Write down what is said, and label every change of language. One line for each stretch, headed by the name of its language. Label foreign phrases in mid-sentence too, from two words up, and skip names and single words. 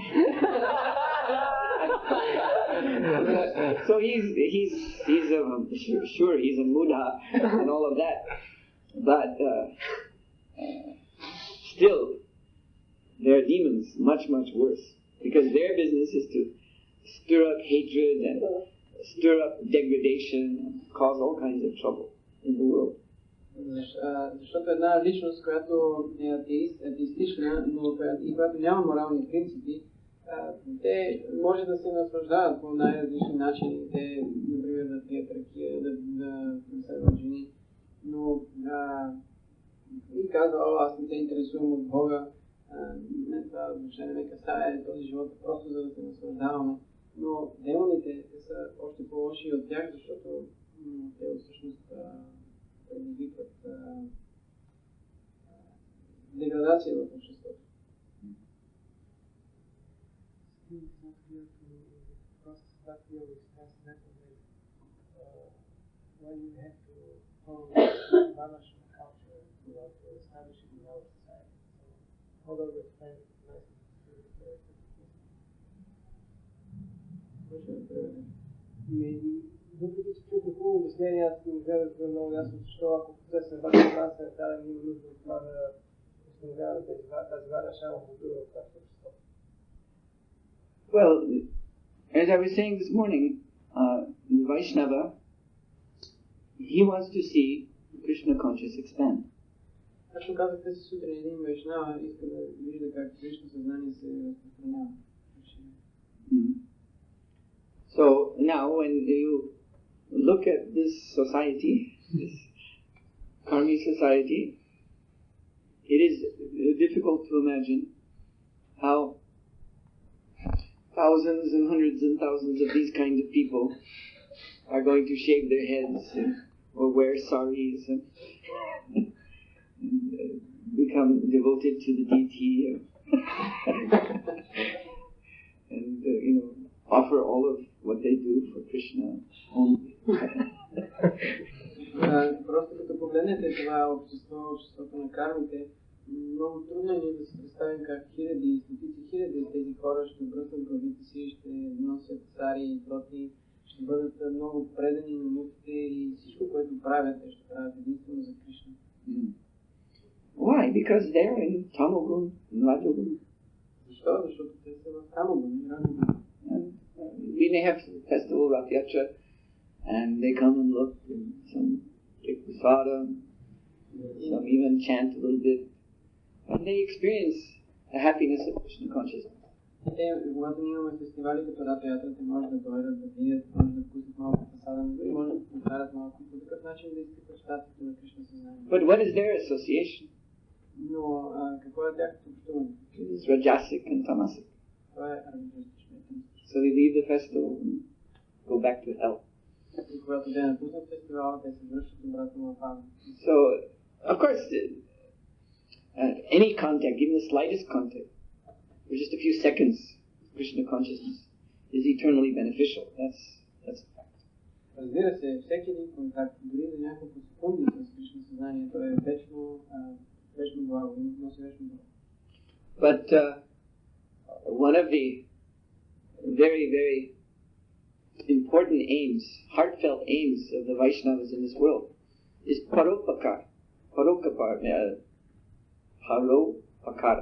English: So he's sure he's a Buddha and all of that, but still there are demons much worse, because their business is to stir up hatred and stir up degradation, cause all kinds of trouble in the world.
Bulgarian: Защото една личност, която е атеистична, но която няма морални принципи, те може да се наслаждават по най-различни начини. Те, например, да пият ракия, да следват жени, но и казва: аз не се интересувам от Бога, това въобще не ме касае, този живот е просто за да се наслаждаваме. Но демоните са още по-лоши от тях, защото те всъщност предизвикват деградация в обществото.
English: When you have to follow Varnashram culture throughout to establish it in our society. So, how do we explain it nicely to
Bulgarian: въпреки че чух хубаво обяснение, аз не гледах да много ясно, защо ако процесът е важен трансцендентален, има нужда от това да установяваме тази Варнашрама култура в нашето общество.
English: Well, as I was saying this morning, Vaishnava, he wants to see Krishna conscious expand.
Bulgarian: Както казах тази сутрин, един Вайшнава иска да вижда как Кришна съзнание се разпространява.
English: So now when you look at this society, this karmi society, it is difficult to imagine how thousands and hundreds and thousands of these kinds of people are going to shave their heads or wear saris and become devoted to the deity and offer all of what they do for Krishna only.
Bulgarian: Просто като погледнете това обществото на кармите, много трудно е ние да се представим как хиляди, стотици хиляди от тези хора ще обръснат главите си, ще носят сари и тоти, ще бъдат много предани на муките и всичко, което правят, те ще правят единствено за Кришна.
English: Why? Because they're in Tamagun, Rajagun.
Bulgarian: Защо? Защото те са в Тамагун и Раджагун.
English: We may have festival Rath Yatra, and they come and look, and some take prasada, some even chant a little bit, and they experience the happiness of Krishna consciousness.
Bulgarian: Когато ние имаме фестивали като Рата Ятра, те може да дойдат, да видят, може да вкусят малко прасада, но дори може да покарат малко по такъв начин да изпитат щастието на Кришна съзнание.
English: But what is their association?
Bulgarian: Но какво е тяхното общуване?
English: It is Rajasic and Tamasic.
Bulgarian: Това е раджасично.
English: So they leave the festival and go back to hell.
Bulgarian: И когато те напуснат фестивала, те се връщат обратно в ада.
English: So, of course, any contact, even the slightest contact, for just a few seconds, Krishna consciousness is eternally beneficial. That's a fact.
Bulgarian: Разбира се, всеки един контакт, дори за няколко секунди с Кришна съзнанието е вечно благо, носи вечно благо.
English: But one of the very, very important aims, heartfelt aims of the Vaishnavas in this world is paropakara. Paropakara.